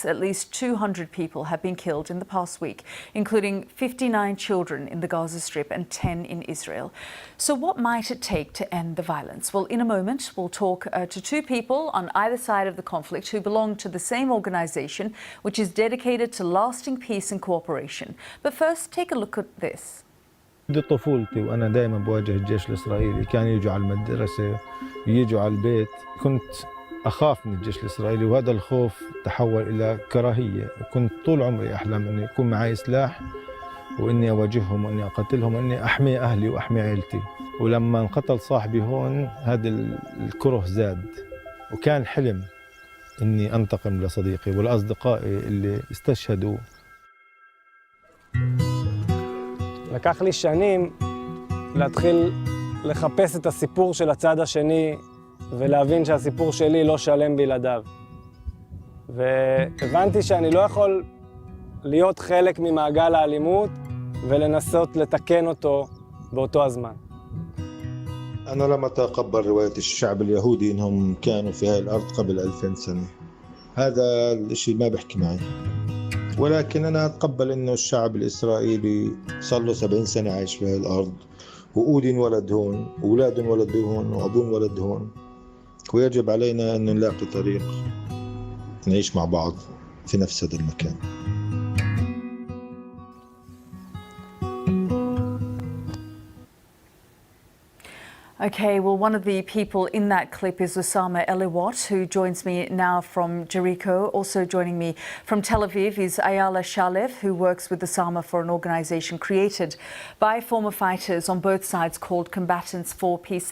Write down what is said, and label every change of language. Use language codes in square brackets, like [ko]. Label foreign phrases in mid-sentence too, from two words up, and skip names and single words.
[en] At least 200 people have been killed in the past week, including 59 children in the Gaza Strip and 10 in Israel. So what might it take to end the violence? Well, in a moment, we'll talk to two people on either side of the conflict who belong to the same organization, which is dedicated to lasting peace and cooperation. But first, take a look at this. [ar] منذ طفولتي وأنا دائما بواجه الجيش الإسرائيلي، كان يجوا على المدرسة يجوا على البيت، كنت أخاف من الجيش الإسرائيلي وهذا الخوف تحول إلى كراهية. كنت طول عمري أحلم أن يكون معي سلاح وإني أواجههم وإني أقتلهم وإني أحمي أهلي وأحمي عائلتي. ولما انقتل صاحبي هون هذا الكره زاد وكان حلم إني أنتقم لصديقي ولأصدقائي اللي استشهدوا. [he] לקח לי שנים להתחיל לחפש את הסיפור של הצד השני ולהבין שהסיפור שלי לא שלם בלעדיו. והבנתי שאני לא יכול להיות חלק ממעגל האלימות ולנסות לתקן אותו באותו הזמן. [ar] أنا لم أتقبل رواية الشعب اليهودي إنهم كانوا في هذه الأرض قبل 2000 سنة. هذا الشيء ما بيحكي معي. ولكن أنا أتقبل إنه الشعب الإسرائيلي صار له 70 سنة عايش في هذه الأرض وأودن ولد هون وأولاد ولد هون وأبون ولد هون، ويجب علينا أن نلاقي طريق نعيش مع بعض في نفس هذا المكان. [en] Okay, well, one of the people in that clip is Osama Eliwat, who joins me now from Jericho. Also joining me from Tel Aviv is Ayala Shalev, who works with Osama for an organization created by former fighters on both sides called Combatants for Peace.